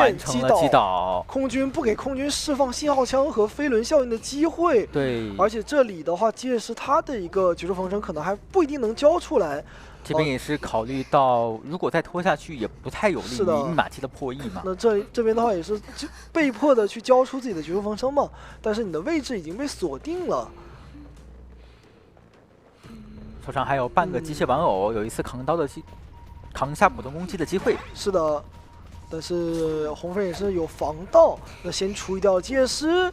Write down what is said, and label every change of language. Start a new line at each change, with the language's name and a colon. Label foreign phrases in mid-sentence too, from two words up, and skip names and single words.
Chinese: 完成了擊倒，空軍不給空軍釋放信號槍和飛輪效應的機會，對，而且這裡的話，即使是他的一個絕世逢生，可能還不一定能交出來。這邊也是考慮到，如果再拖下去，也不太有利於密碼機的破譯嘛。那這邊的話也是被迫的去交出自己的絕世逢生嘛，但是你的位置已經被鎖定了。頭上還有半個機械玩偶，有一次扛下普通攻擊的機會。是的，但是紅粉也是有防盗，那先除掉结师，